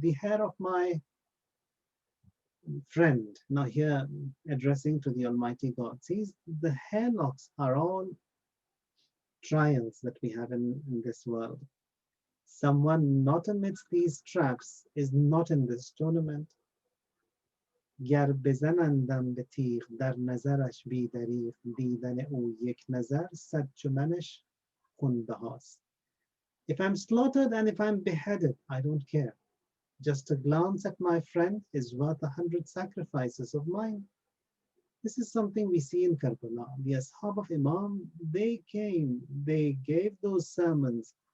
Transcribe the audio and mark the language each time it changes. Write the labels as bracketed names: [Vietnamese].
[English] The hair of my friend, now here addressing to the Almighty God, sees the hair locks are all trials that we have in this world. Someone not amidst these traps is not in this tournament. [Persian] گر بزنندم به تیغ در نظرش بی دریغ دیدن او یک نظر صد چو منش خون بهاست. [English] If I'm slaughtered and if I'm beheaded, I don't care. Just a glance at my friend is worth 100 sacrifices of mine. This is something we see in Karbala. The Ashab of Imam, they came, they gave those sermons,